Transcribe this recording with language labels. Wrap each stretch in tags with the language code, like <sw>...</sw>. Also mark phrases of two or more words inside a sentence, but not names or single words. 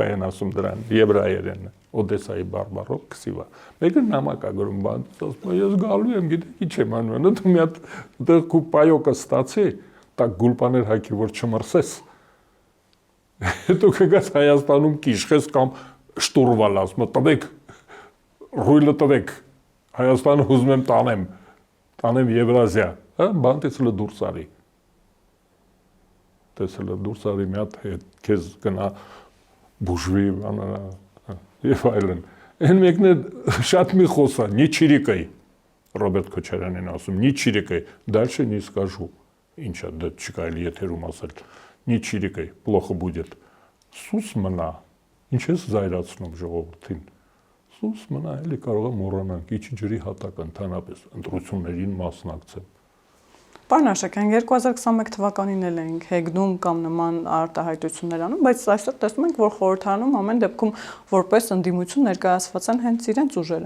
<hy>են ասում դրան, եբրայերեն, Օդեսայի բարբարով քսիվա։ Մեկը նամակ է գրում բանտից, ասում ես գալու եմ, գիտեք ինչ եմ անում, դու մի հատ դեռ քու պայոկը ստացի, տակ գուլպաներ հագի, որ չմրսես։ Հետո կգաս Հայաստանում կիշխես կամ շտուրվալ, ասում տվեք, ռույլը տվեք, Հայաստանը ուզում եմ տանեմ Եվրազիա, բանտից լը դուրս արի։ Տեսել դուրս արի մի հատ հետ, քեզ գնա բուժվի, եւ այլն։ Այն մեկն է շատ մի խոսա,</hy> <ru>не чирикай, Роберт Քոչարյանն ասում, не чирикай, дальше не скажу։</ru> <hy>ինչա դա չկարելի եթերում ասել,</hy> <ru>не чирикай, плохо будет,</ru> <hy>սուս մնա, ինչ ես զայրացնում ժողովրդին, սուս մնա, էլի կարող է մոռանանք, իջի ջրի հատակ ընդհանրապես ընտրություններին մասնակցել։ Պարոն Աշակյան, 2021 թվականին էլ էինք հեգնում կամ նման արտահայտություններ անում, բայց այսօր տեսնում ենք, որ խորհրդարանում ամեն դեպքում որպես ընդդիմություն ներկայացված են հենց իրենց ուժերը։</hy>